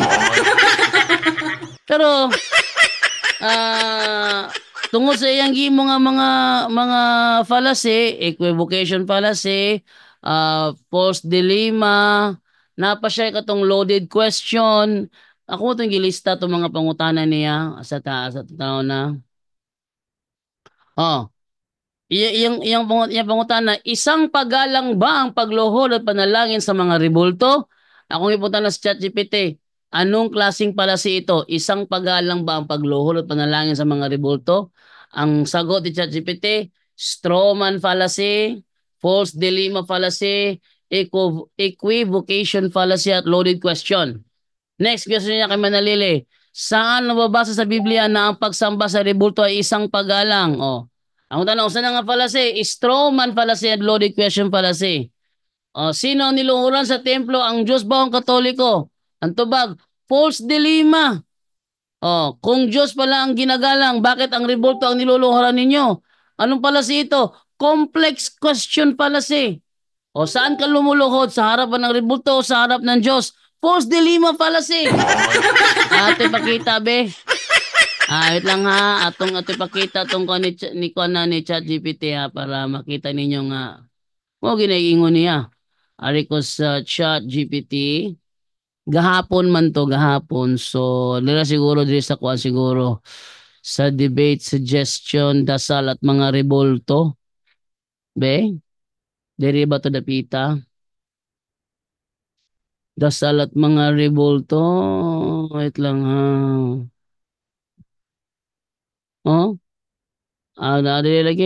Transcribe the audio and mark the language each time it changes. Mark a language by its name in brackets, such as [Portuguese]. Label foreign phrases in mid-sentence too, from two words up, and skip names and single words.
[Cebuano] Pero tungod sa iyang gimo nga mga fallacy, [English] equivocation fallacy, false dilemma, [Cebuano] napa siya katong [English] loaded question. [Cebuano] Ako mo itong gilista itong mga pangutanan niya sa tao na. [Filipino] Iyang pangutana, isang pagalang ba ang pagluhod at panalangin sa mga rebulto? Akong ipunta sa ChatGPT, anong klaseng palasi ito? Isang pagalang ba ang pagluhod at panalangin sa mga rebulto? Ang sagot ni ChatGPT, [English] strawman fallacy, false dilemma fallacy, equivocation fallacy at loaded question. Next question [Filipino] niya kay Manalili, saan nababasa sa Biblia na ang pagsamba sa rebulto ay isang pagalang? Ang tanong, saan nga fallacy? [English] Strawman fallacy [Filipino] at [English] loaded question fallacy. [Filipino] Sino ang niluhuran sa templo? Ang Diyos ba ang Katoliko? Ang tubag, [English] false dilemma. [Filipino] Kung Diyos pala ang ginagalang, bakit ang rebulto ang niluluhuran ninyo? Anong fallacy ito? [English] Complex question fallacy. [Filipino] Saan ka lumuluhod? Sa harapan ng rebulto o sa harap ng Diyos? [English] False dilemma fallacy. [Cebuano] Ate pakita be. Wait lang ha, atong pakita itong ni ChatGPT ha, para makita ninyo nga. Ginaingon niya. Ari ko sa ChatGPT. Gahapon man to, gahapon. So, nila siguro, dili sa kuha siguro. Sa debate, suggestion, [Filipino] dasal at mga rebulto. [Cebuano] Be? Diri ba to dapita? [Filipino] Dasal at mga rebulto. [Cebuano] Wait lang ha. Dali lagi.